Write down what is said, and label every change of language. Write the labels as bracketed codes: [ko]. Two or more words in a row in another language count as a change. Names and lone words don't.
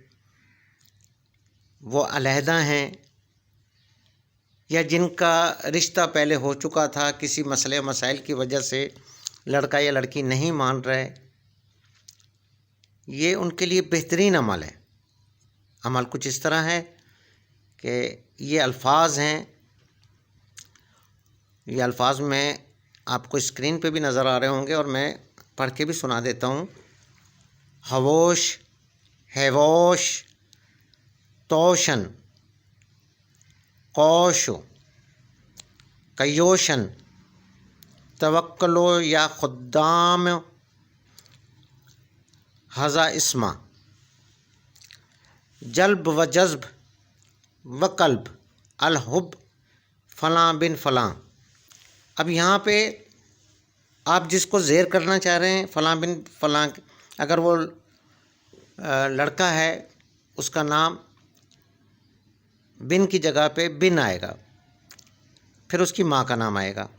[ur] وہ علیحدہ ہیں، یا جن کا رشتہ پہلے ہو چکا تھا، کسی مسئلے مسائل کی وجہ سے لڑکا یا لڑکی نہیں مان رہے، یہ ان کے لیے بہترین عمل ہے۔ عمل کچھ اس طرح ہے کہ یہ الفاظ ہیں، یہ الفاظ میں آپ کو اسکرین پہ بھی نظر آ رہے ہوں گے اور میں پڑھ کے بھی سنا دیتا ہوں۔ [ar] ہووش، ہیووش، توشن، قوشو، کیوشن، توکلو یا خدام، ہزا اسما، جلب و جذب و قلب، الحب، [ur] فلاں بن فلاں۔ اب یہاں پہ آپ جس کو زیر کرنا چاہ رہے ہیں، فلاں بن فلاں، اگر وہ لڑکا ہے اس کا نام بن کی جگہ پہ بن آئے گا، پھر اس کی ماں کا نام آئے گا۔